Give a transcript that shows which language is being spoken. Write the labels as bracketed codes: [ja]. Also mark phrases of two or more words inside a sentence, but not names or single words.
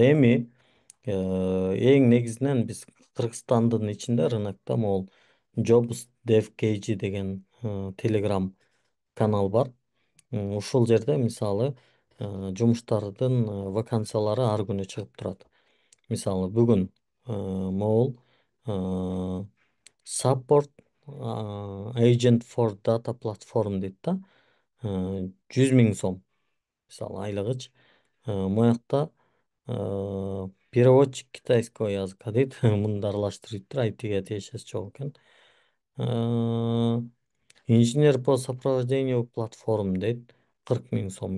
[ky] Эми эң негизинен биз Кыргызстандын ичинде рынокто могул Jobs Dev KG деген Telegram канал бар. Ушул жерде мисалы жумуштардын вакансиялары ар күнү чыгып турат. Мисалы бүгүн могул [en] support agent for data platform [ky] дейт да. 100.000 сом мисалы айлыгыч. Моякта [ru] переводчик китайского языка [ky] дейт. Муну аралаштырыптыр, айтиге тиешеси жок экен. [ru] Инженер по сопровождению платформ [ky] дейт.